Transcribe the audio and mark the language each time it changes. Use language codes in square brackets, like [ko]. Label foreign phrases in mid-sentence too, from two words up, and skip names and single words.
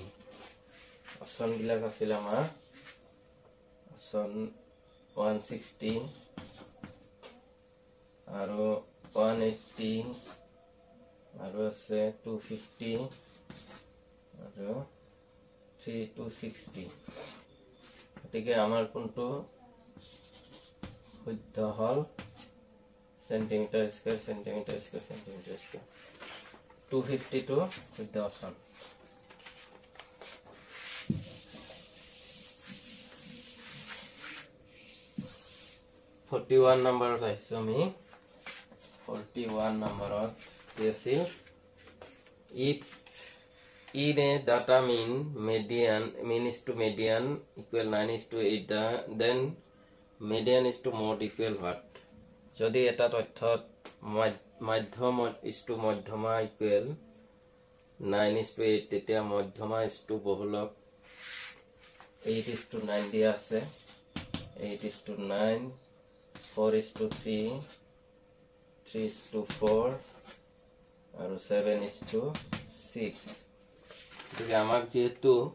[as] অপচন বিলাক আছিল আমাৰ অপচন 160 আৰু 180 আৰু আছে 250 আৰু 260, গতিকে আমাৰ কোনটো শুদ্ধ হল [en] centimeter square [as] 252 শুদ্ধ অপশন। 41 নম্বৰত আহিছো আমি, 41 নম্বৰত কি আছিল, [en] if in a data mean is to median equal 9:8, then median is to mode equal what? [as] যদি এটা তথ্যত মাধ্যম [en] is to [as] মধ্যমা equal 9:8, তেতিয়া মধ্যমা [en] is to [as] বহুলক 8:9 দিয়া আছে, 8:9, 4:3, 3:4 আৰু 7:6, গতিকে আমাক যেহেতু